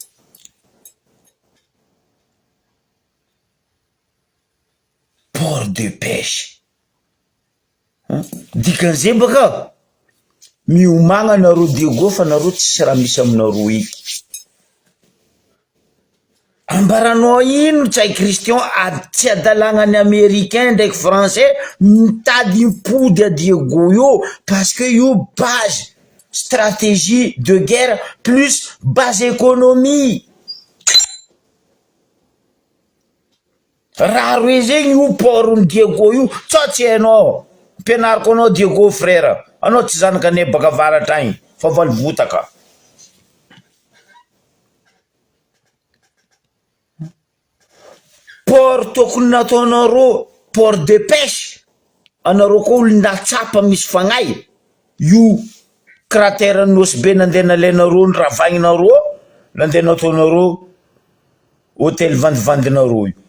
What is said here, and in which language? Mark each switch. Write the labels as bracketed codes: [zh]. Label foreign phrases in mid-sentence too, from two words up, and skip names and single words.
[fr] port de pêche [mg] dikan'izay boka miomagna nareo Diego fa nareo tsisy raha misy aminareo iky ambaranao ino tsy hay Christian tsy adalagna ny américain ndraiky français mitady impody a Diego io [fr] parce que [mg] io [fr] base stratégie de guerre plus base économie [mg] raha roe zegny io porony Diego io tsy hainao mpianariko anao Diego frère anao tsy zanaka ane baka avaratra agny fa valivotaka port tokony nataonareo [fr] port de pêche [mg] anareo koa olo natsapa misy fagnay io cratère nosy be nandeha nalainareo ny ravagninareo nandeha nataonareo hôtel vandivandinareo